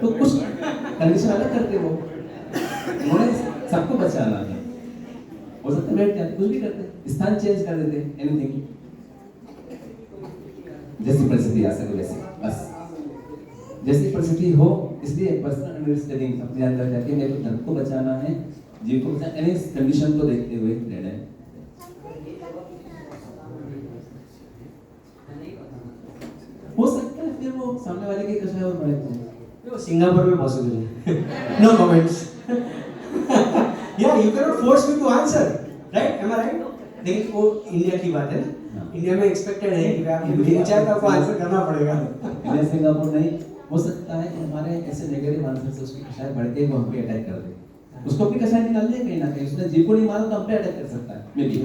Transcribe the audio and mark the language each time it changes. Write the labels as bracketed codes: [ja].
[hi] तो कुछ कंडीशन अलग करते वो, उन्होंने सबको बचाना है, हो सकता है बैठ जाते, कुछ भी करते, स्थान चेंज कर देते, एनीथिंग, जैसी परिस्थिति आ सके वैसे, बस जैसी परिस्थिति हो। इसलिए पर्सनल अंडरस्टैंडिंग अपने अंदर जाके मेरे को धर्म को बचाना है, जीव को बचाना, एनी कंडीशन को देखते हुए रहना है। हो सकता है फिर वो सामने वाले के कसाई और बड़े हैं, [en] No, Singapore [hi] में [en] possible [hi] है। [en] No comments. Yeah, you cannot force me to answer, right? Am I right? [hi] लेकिन वो इंडिया की बात है ना, इंडिया में एक्सपेक्टेड है कि आप विचार का आपको आंसर करना पड़ेगा। इंडिया सिंगापुर नहीं, हो सकता है कि हमारे ऐसे नेगेटिव आंसर से उसकी कसाई बढ़ के वो हम पे अटैक कर दे, उसको अपनी कसाई निकाल दे कहीं ना कहीं, उसने जीव को नहीं मारा तो हम पे अटैक कर सकता है मे बी।